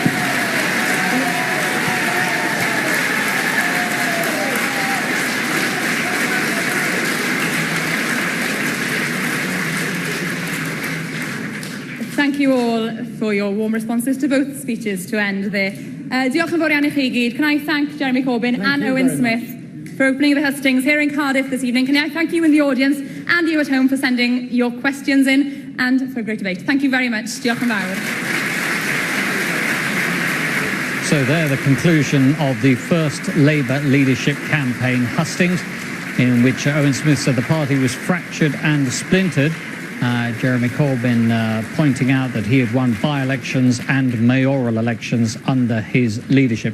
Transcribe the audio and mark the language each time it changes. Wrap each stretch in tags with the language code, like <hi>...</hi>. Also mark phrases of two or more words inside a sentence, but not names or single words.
<en>Thank you all for your warm responses to both speeches to end there.</en> <cy>Diolch yn fawr iawn I chi gyd.</cy> <en>Can I thank Jeremy Corbyn and Owen Smith for opening the hustings here in Cardiff this evening. Can I thank you in the audience and you at home for sending your questions in and for a great debate. Thank you very much.</en> <cy>Diolch yn fawr.</cy> <en>So there, the conclusion of the first Labour leadership campaign hustings, in which Owen Smith said the party was fractured and splintered. Jeremy Corbyn pointing out that he had won by-elections and mayoral elections under his leadership.</en>